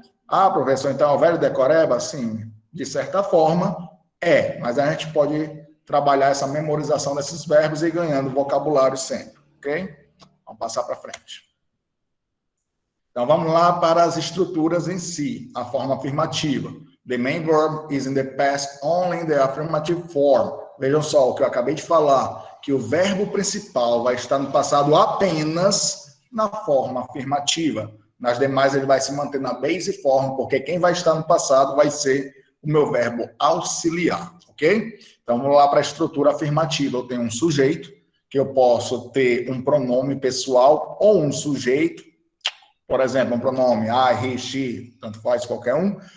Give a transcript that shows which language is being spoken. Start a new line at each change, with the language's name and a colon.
Portuguese: Ah, professor, então é o velho decoreba? Sim, de certa forma mas a gente pode trabalhar essa memorização desses verbos e ir ganhando vocabulário sempre, ok? Vamos passar para frente. Então vamos lá para as estruturas em si, a forma afirmativa.
English: The main verb is in the past only in the affirmative form.
Portuguese: Vejam só o que eu acabei de falar, que o verbo principal vai estar no passado apenas na forma afirmativa. Nas demais ele vai se manter na base form, porque quem vai estar no passado vai ser o meu verbo auxiliar, ok? Então vamos lá para a estrutura afirmativa. Eu tenho um sujeito, que eu posso ter um pronome pessoal ou um sujeito, por exemplo, um pronome I, he, she, tanto faz qualquer um.